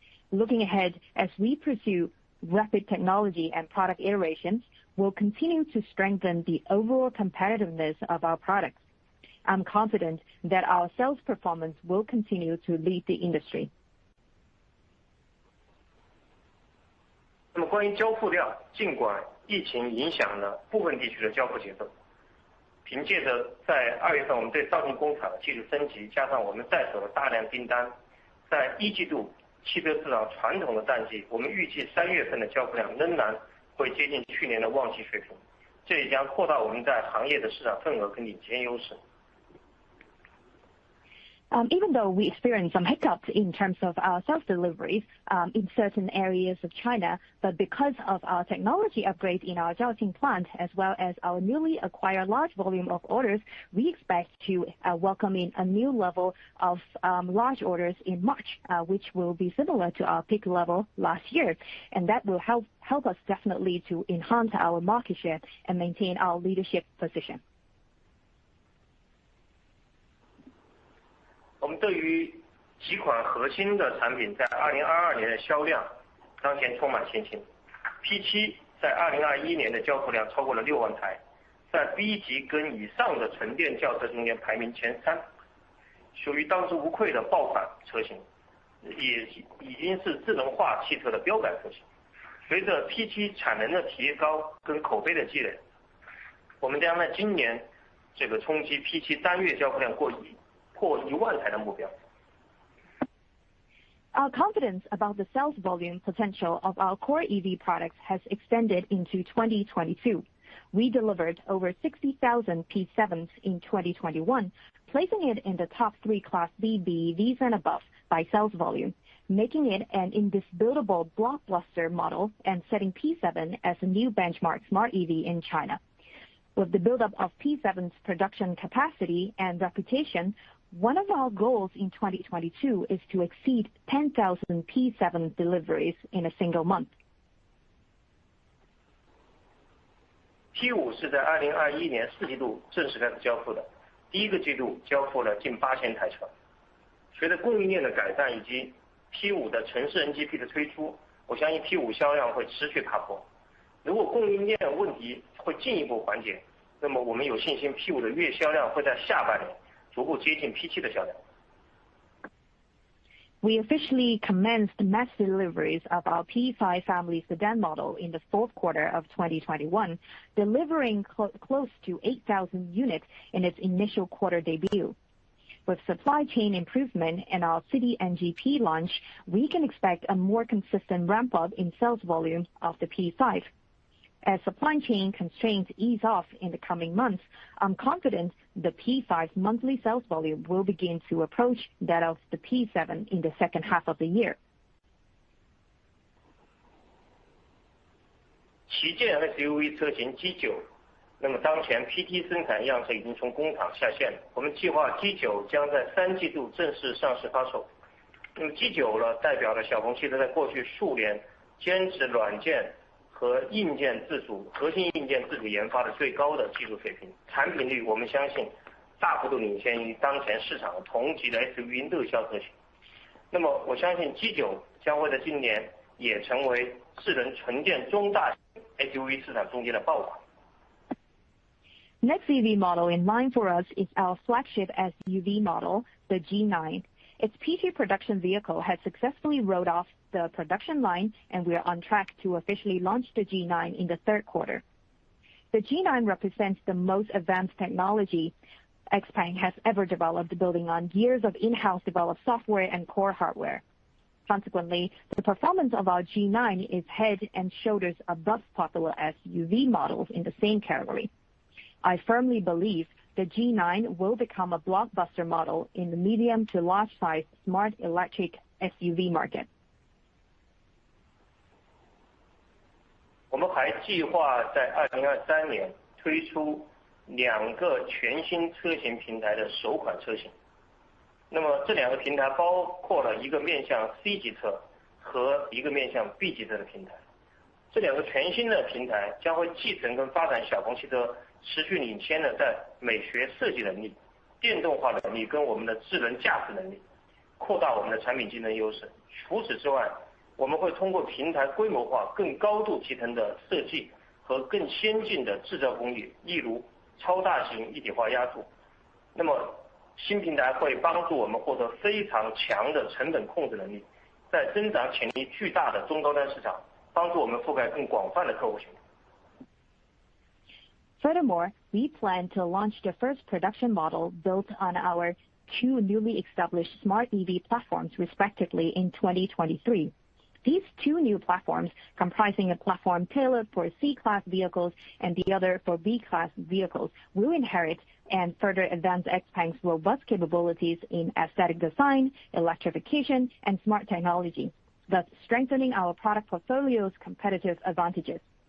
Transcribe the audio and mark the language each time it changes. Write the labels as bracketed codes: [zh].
[en] Looking ahead, as we pursue rapid technology and product iterations, we'll continue to strengthen the overall competitiveness of our products. I'm confident that our sales performance will continue to lead the industry. [zh] 那么关于交付量，尽管疫情影响了部分地区的交付节奏，凭借着在2月份我们对肇庆工厂的技术升级，加上我们在手的大量订单，在一季度汽车市场传统的淡季，我们预计3月份的交付量仍然会接近去年的旺季水平，这也将扩大我们在行业的市场份额跟领先优势。 [en] Even though we experienced some hiccups in terms of our self-deliveries in certain areas of China, but because of our technology upgrade in our Zhaoqing plant, as well as our newly acquired large volume of orders, we expect to welcome in a new level of large orders in March, which will be similar to our peak level last year. And that will help us definitely to enhance our market share and maintain our leadership position. [zh] 我们对于几款核心的产品在2022年的销量当前充满信心。 P7 在2021年的交付量超过了6万台，在 B 级跟以上的纯电轿车中间排名前3，属于当之无愧的爆款车型，也已经是智能化汽车的标杆车型。随着 P7 产能的提高跟口碑的积累，我们将在今年这个冲击 P7 单月交付量破1万台的目标。 [en] Our confidence about the sales volume potential of our core EV products has extended into 2022. We delivered over 60,000 P7s in 2021, placing it in the top 3 Class B BEVs and above by sales volume, making it an indisputable blockbuster model and setting P7 as a new benchmark smart EV in China. With the buildup of P7's production capacity and reputation, one of our goals in 2022 is to exceed 10,000 P7 deliveries in a single month. [zh] P5 是在2021年4季度正式开始交付的，第一个季度交付了近8000台车。随着供应链的改善以及 P5 的城市 NGP 的推出，我相信 P5 销量会持续爬坡。如果供应链问题会进一步缓解，那么我们有信心 P5 的月销量会在下半年逐步接近 P7 的销量。 [en] We officially commenced mass deliveries of our P5 family sedan model in the fourth quarter of 2021, delivering close to 8,000 units in its initial quarter debut. With supply chain improvement and our city NGP launch, we can expect a more consistent ramp-up in sales volume of the P5. As supply chain constraints ease off in the coming months, I'm confident the P5's monthly sales volume will begin to approach that of the P7 in the second half of the year. [zh] 旗舰 SUV 车型 G9， 那么当前 PT 生产样车已经从工厂下线了，我们计划 G9 将在3季度正式上市发售。那么 G9 代表了小鹏汽车在过去数年坚持软件和核心硬件自主研发的最高的技术水平，产品力我们相信大幅度领先于当前市场同级的 SUV 热销车型。那么我相信 G9 将会在今年也成为智能纯电中大型 SUV 市场中间的爆款。 [en] Next EV model in line for us is our flagship SUV model, the G9. Its PT production vehicle has successfully rolled off the production line, and we are on track to officially launch the G9 in the third quarter. The G9 represents the most advanced technology XPeng has ever developed, building on years of in-house developed software and core hardware. Consequently, the performance of our G9 is head and shoulders above popular SUV models in the same category. I firmly believe the G9 will become a blockbuster model in the medium to large size smart electric SUV market. [zh] 我们还计划在2023年推出2个全新车型平台的首款车型。那么这2个平台包括了一个面向 C 级车和一个面向 B 级车的平台。这2个全新的平台将会继承跟发展小鹏汽车持续领先的在美学设计能力、电动化能力跟我们的智能驾驶能力，扩大我们的产品竞争优势。除此之外，我们会通过平台规模化、更高度集成的设计和更先进的制造工艺，例如超大型一体化压铸。那么新平台会帮助我们获得非常强的成本控制能力，在增长潜力巨大的中高端市场，帮助我们覆盖更广泛的客户群。 [en] Furthermore, we plan to launch the first production model built on our 2 newly established smart EV platforms, respectively, in 2023. These 2 new platforms, comprising a platform tailored for C-Class vehicles and the other for B-Class vehicles, will inherit and further advance XPeng's robust capabilities in aesthetic design, electrification, and smart technology, thus strengthening our product portfolio's competitive advantages.